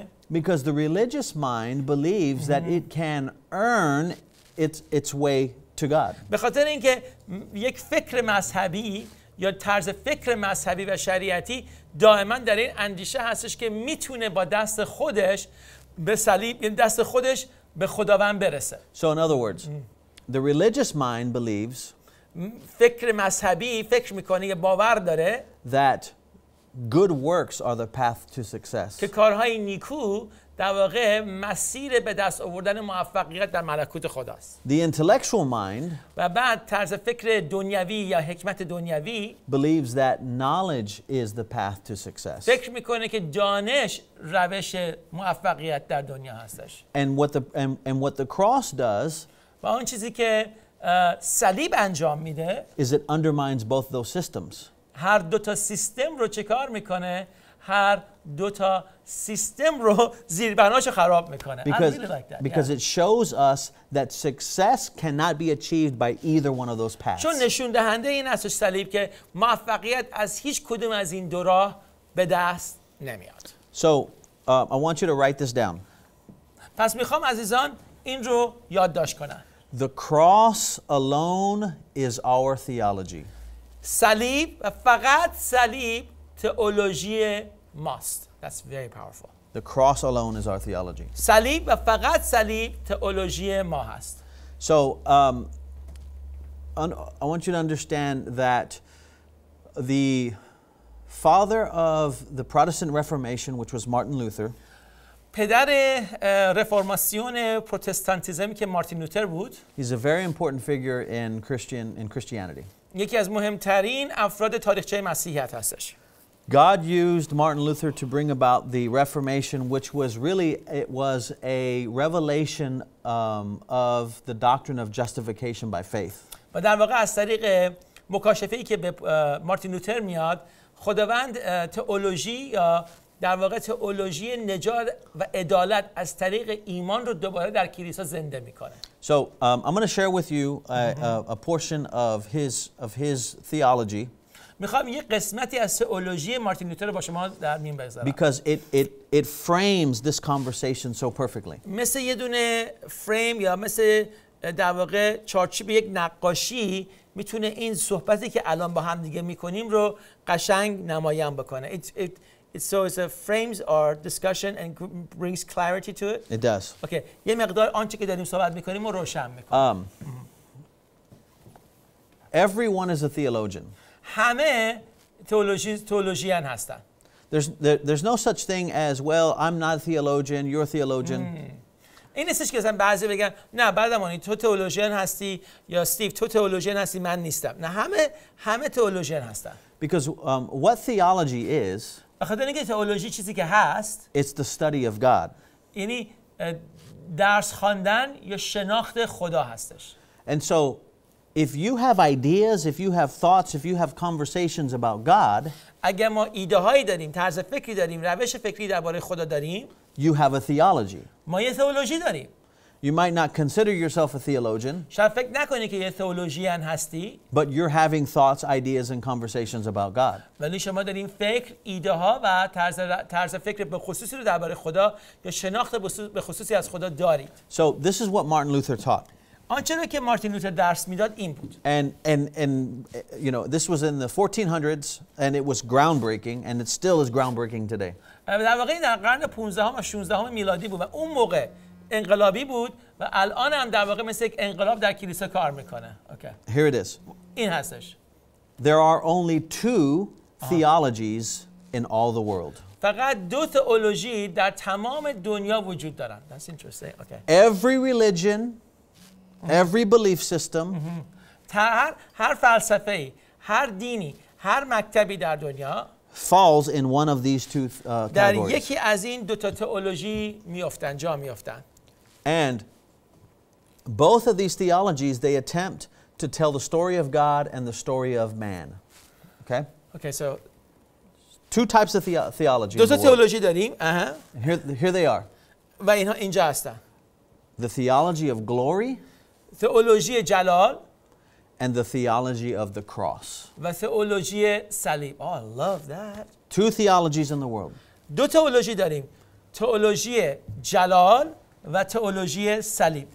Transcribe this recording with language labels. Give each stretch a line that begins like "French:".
English: Because the religious mind believes that it can earn its way to God.
Persian: به خاطر اینکه یک فکر مذهبی یا طرز فکر مذهبی و شریعتی دائما در این اندیشه هستش که میتونه با دست خودش به صلیب، یعنی دست خودش به خداوند برسه.
English: So in other words, the religious mind believes
Persian: فکر مذهبی فکر میکنه، یه باور داره
English: that good works are the path to success.
Persian: که کارهای نیکو در واقع مسیر به دست آوردن موفقیت در ملکوت خداست.
English: The intellectual mind
Persian: و بعد طرز فکر دنیوی یا حکمت دنیوی
English: believes that knowledge is the path to success.
Persian: فکر میکنه که دانش روش موفقیت در دنیا هستش.
English: And what the cross does
Persian: و اون چیزی که صلیب انجام میده
English: is it undermines both those systems.
Persian: هر دو تا سیستم رو چیکار میکنه؟ هر دو تا سیستم رو زیربناشو خراب میکنه.
English: Because it shows us that success cannot be achieved by either one of those paths.
Persian: چون نشون دهنده این هستش صلیب که موفقیت از هیچ کدوم از این دو راه به دست نمیاد.
English: So I want you to write this down.
Persian: پس میخوام عزیزان این رو یادداشت کنن.
English: The cross alone is our theology.
Persian: صلیب و فقط صلیب تئولوژی ماست.
English: That's very powerful. The cross alone is our theology.
Persian: صلیب و فقط صلیب تئولوژی ما هست.
English: So I want you to understand that the father of the Protestant Reformation, which was Martin Luther,
Persian: پدر رفرماسیون پروتستانتیزم که مارتین لوتر بود.
English: He's a very important figure in Christianity.
Persian: یکی از مهمترین افراد تاریخچه مسیحیت هستش.
English: God used Martin Luther to bring about the Reformation, which was a revelation of the doctrine of justification by faith.
Persian: و در واقع از طریق مکاشفه‌ای که به مارتین لوتر میاد، خداوند تئولوژی یا در واقع تئولوژی نجات و عدالت از طریق ایمان رو دوباره در کلیسا زنده میکنه.
English: So I'm going to share with you a portion of his theology.
Persian: میخوام یک قسمتی از تئولوژی مارتین لوتر رو با شما در میون بگذارم.
English: Because it frames this conversation so perfectly.
Persian: مثل یه دونه فریم یا مثل در واقع چارچوب یک نقاشی میتونه این صحبتی که الان با هم دیگه میکنیم رو قشنگ نمایان بکنه.
English: So it frames our discussion and brings clarity to it. It does. Okay.
Persian: یه مقدار آنچه که داریم صحبت میکنیم رو روشن میکنه.
English: Everyone is a theologian.
Persian: همه تئولوژیان هستن.
English: There's no such thing as, well, I'm not a theologian, you're a theologian.
Persian: این نیستش که مثلا بعضی بگن نه بعدمانی تو تئولوژیان هستی یا استیو تو تئولوژیان هستی من نیستم. نه همه تئولوژیان هستن.
English: Because what theology is,
Persian: بخاطر اینکه تئولوژی چیزی که هست
English: it's the study of God.
Persian: یعنی درس خواندن یا شناخت خدا هستش.
English: And so if you have ideas, if you have thoughts, if you have conversations about God,
Persian: اگر ما ایده هایی داریم، طرز فکری داریم، روش فکری درباره خدا داریم،
English: you have a theology.
Persian: ما یه تئولوژی داریم.
English: You might not consider yourself a theologian,
Persian: شاید فکر نکنی که یه تئولوژیان هستی,
English: but you're having thoughts, ideas and conversations about God.
Persian: ولی شما دارین فکر، ایده ها و طرز فکر به خصوصی رو درباره خدا یا شناخت به خصوصی از خدا دارید.
English: So this is what Martin Luther taught.
Persian: آنچه رو که مارتین لوتر درس میداد این بود.
English: And you know, this was in the 1400s and it was groundbreaking and it still is groundbreaking today.
Persian: در واقع در قرن 15 و 16 میلادی بود و اون موقع انقلابی بود و الان هم در واقع مثل یک انقلاب در کلیسا کار میکنه.
English: Okay. Here it is.
Persian: این هستش.
English: There are only two theologies in all the world.
Persian: فقط دو تئولوژی در تمام دنیا وجود دارن.
English: That's interesting. Okay. Every religion, every belief system,
Persian: هر فلسفه‌ای، هر دینی، هر مکتبی در دنیا
English: falls in one of these two
Persian: در
English: categories.
Persian: یکی از این دو تا تئولوژی میافتن، جا میافتن.
English: And both of these theologies, they attempt to tell the story of God and the story of man. Okay? Okay, so Two types of theology
Persian: دو
English: in
Persian: تا
English: the world.
Persian: تئولوژی داریم.
English: And here they are.
Persian: و اینها اینجا هستن.
English: The theology of glory
Persian: تئولوژی جلال
English: and the theology of the cross.
Persian: و تئولوژی صلیب.
English: Oh, I love that. Two theologies in the world.
Persian: دو تئولوژی داریم. تئولوژی جلال و تئولوژی صلیب.